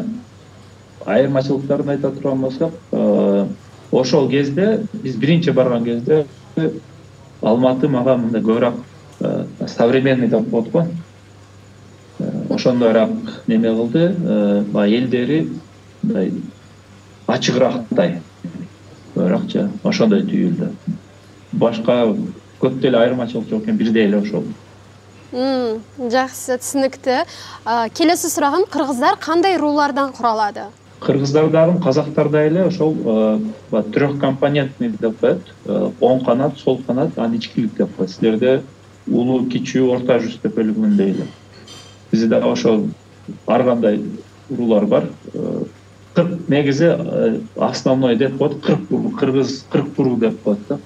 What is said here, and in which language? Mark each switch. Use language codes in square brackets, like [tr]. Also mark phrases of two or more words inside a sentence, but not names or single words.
[ky] Айырмачылыктарын айта турган болсок, ошол кезде биз биринчи барган кезде Алматы мага мындай көбүрөөк современный деп коет го. ошондойраак неме кылды, баягы элдери мындай ачыгыраактай, бирок ошондой түйүлдү. Башка көп деле айырмачылык жок экен, бирдей эле ошол. [kk] Жақсы, түсінікті. Келесі сұрағым, қырғыздар қандай рулардан құралады? [ky] Кыргыздардагы казактардай эле ошол трехкомпонентный деп коет. Оң канат, сол канат, анан ичкилик деп коет. Силерде улуу, кичүү, орта жүз деп бөлүнгөндөй эле. Бизде ошол ар кандай рулар бар. Негизи основной деп коет, 40 кыргыз 40 буру деп коет да.